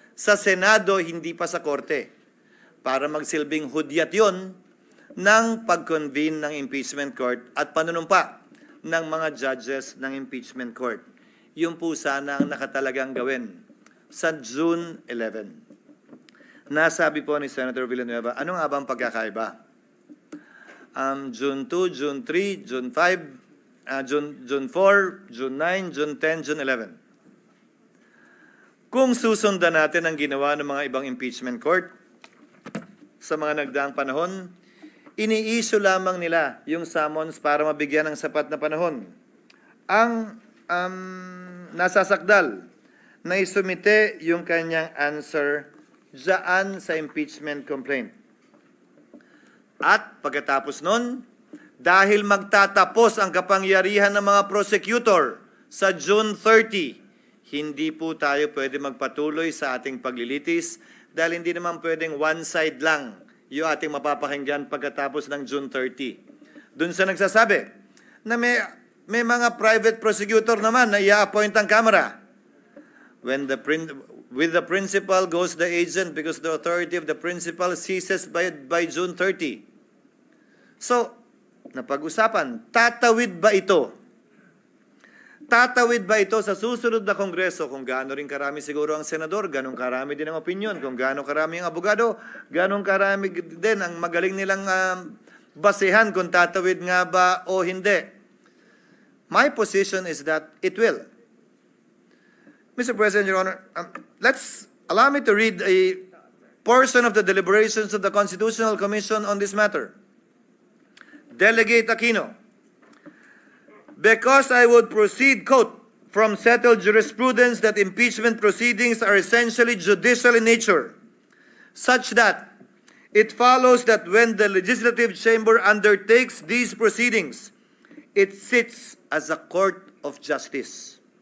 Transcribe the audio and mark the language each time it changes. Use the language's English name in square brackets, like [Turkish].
[Filipino] Sa Senado, hindi pa sa Korte. Para magsilbing hudyat yon ng pag-convene ng impeachment court at panunumpa ng mga judges ng impeachment court. Yung po sana ang nakatalagang gawin sa June 11. Nasabi po ni Senator Villanueva, ano nga ba ang pagkakaiba? June 2, June 3, June 5, June 4, June 9, June 10, June 11. Kung susundan natin ang ginawa ng mga ibang impeachment court sa mga nagdaang panahon, ini-issue lamang nila yung summons para mabigyan ng sapat na panahon. Ang nasasakdal na isumite yung kanyang answer dyan sa impeachment complaint. At pagkatapos nun, dahil magtatapos ang kapangyarihan ng mga prosecutor sa June 30, hindi po tayo pwede magpatuloy sa ating paglilitis dahil hindi naman pwedeng one side lang yung ating mapapakinggan pagkatapos ng June 30. Doon sa nagsasabi na may mga private prosecutor naman na i-appoint ang Kamara. [English] With the principal goes the agent because the authority of the principal ceases by June 30. [Filipino] So, napag-usapan, tatawid ba ito? Tatawid ba ito sa susunod na Kongreso? Kung gaano rin karami siguro ang senador, ganun karami din ang opinion. Kung gaano karami ang abogado, ganun karami din ang magaling nilang basehan kung tatawid nga ba o hindi. [English] My position is that it will. Mr. President, Your Honor, allow me to read a portion of the deliberations of the Constitutional Commission on this matter. Delegate Aquino. Because I would proceed, quote, from settled jurisprudence that impeachment proceedings are essentially judicial in nature, such that it follows that when the legislative chamber undertakes these proceedings, it sits as a court of justice.